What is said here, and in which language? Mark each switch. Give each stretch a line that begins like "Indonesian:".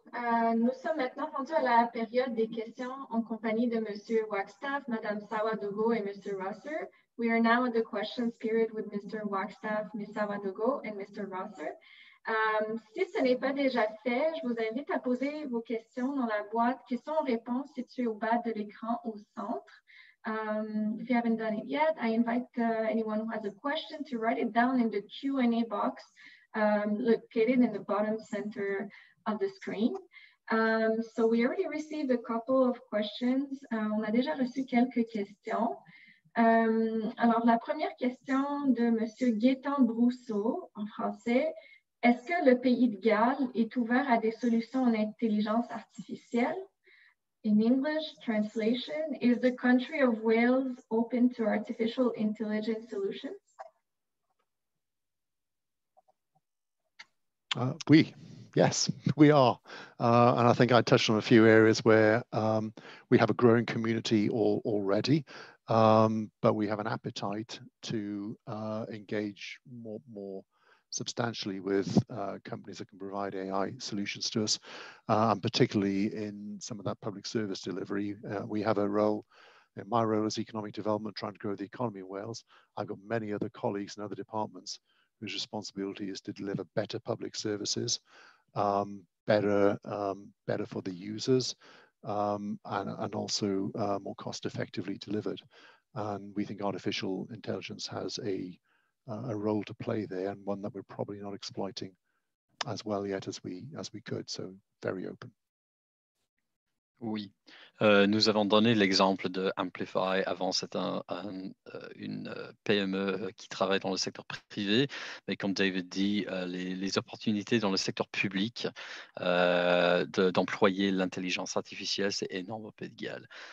French: Nous sommes maintenant rendus à la période des questions en compagnie de Monsieur Wagstaff, Madame Sawadogo et Mr. Rosser.
English: We are now in the questions period with Mr. Wagstaff, Ms. Sawadogo and Mr. Rosser.
French: Si ce n'est pas déjà fait, je vous invite à poser vos questions dans la boîte questions-réponses située au bas de l'écran au centre.
English: If you haven't done it yet, I invite anyone who has a question to write it down in the Q&A box located in the bottom center of the screen. So we already received a couple of questions.
French: On a déjà reçu quelques questions. Alors, la première question de Monsieur Gaétan Brousseau, en français. Est-ce que le pays de Galles est ouvert à des solutions en intelligence artificielle?
English: In English translation, is the country of Wales open to artificial intelligence solutions? Yes, we are. And I think I touched on a few areas where we have a growing community already, but we have an appetite to engage more substantially with companies that can provide AI solutions to us, and particularly in some of that public service delivery. We have a role, in my role as economic development, trying to grow the economy in Wales. I've got many other colleagues in other departments whose responsibility is to deliver better public services, better for the users, and also more cost effectively delivered. And we think artificial intelligence has a role to play there, and one that we're probably not exploiting as well yet as we could. So very open.
French: Oui, nous avons donné l'exemple de Amplify. Avant, c'est une PME qui travaille dans le secteur privé, mais comme David dit, les opportunités dans le secteur public d'employer l'intelligence artificielle, c'est énorme au Pays de Galles.